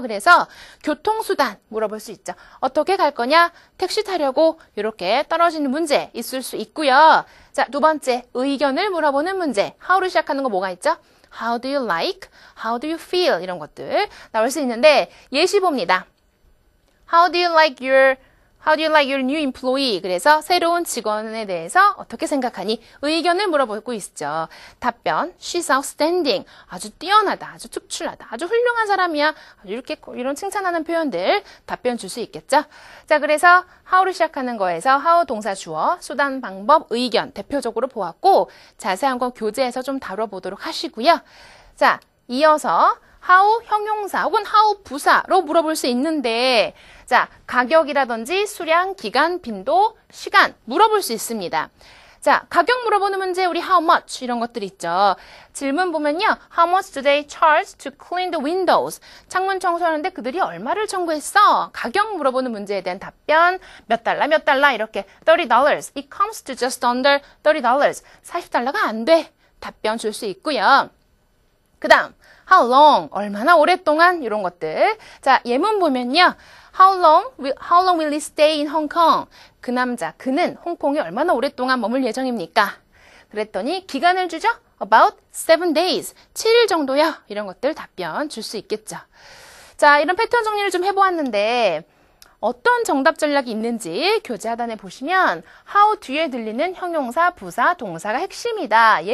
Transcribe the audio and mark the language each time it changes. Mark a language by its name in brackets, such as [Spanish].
[Korean] 그래서 교통수단 물어볼 수 있죠. 어떻게 갈 거냐? 택시 타려고 이렇게 떨어지는 문제 있을 수 있고요. 자, 두 번째 의견을 물어보는 문제. how로 시작하는 거 뭐가 있죠? [English] How do you like? How do you feel? [Korean] 이런 것들 나올 수 있는데 예시 봅니다. [English] How do you like your new employee? [Korean] 그래서 새로운 직원에 대해서 어떻게 생각하니? 의견을 물어보고 있죠. 답변, [English] she's outstanding. [Korean] 아주 뛰어나다, 아주 특출나다, 아주 훌륭한 사람이야. 아주 이런 칭찬하는 표현들 답변 줄 수 있겠죠. 자, 그래서 how로 시작하는 거에서 how 동사 주어, 수단, 방법, 의견 대표적으로 보았고 자세한 건 교재에서 좀 다뤄보도록 하시고요. 자, 이어서 how 형용사 혹은 how 부사로 물어볼 수 있는데 자, 가격이라든지 수량, 기간, 빈도, 시간 물어볼 수 있습니다. 자, 가격 물어보는 문제 우리 [English] how much [Korean] 이런 것들 있죠. 질문 보면요. [English] How much do they charge to clean the windows? [Korean] 창문 청소하는데 그들이 얼마를 청구했어? 가격 물어보는 문제에 대한 답변 몇 달러 이렇게 $30. [English] It comes to just under $30. [Korean] $40가 안 돼. 답변 줄 수 있고요. 그 다음 [English] how long? [Korean] 얼마나 오랫동안? 이런 것들. 자, 예문 보면요. [English] How long will he stay in Hong Kong? [Korean] 그 남자, 그는 홍콩에 얼마나 오랫동안 머물 예정입니까? 그랬더니 기간을 주죠? [English] About 7 days. [Korean] 7일 정도요. 이런 것들 답변 줄 수 있겠죠. 자, 이런 패턴 정리를 좀 해보았는데 어떤 정답 전략이 있는지 교재 하단에 보시면 how 뒤에 들리는 형용사, 부사, 동사가 핵심이다.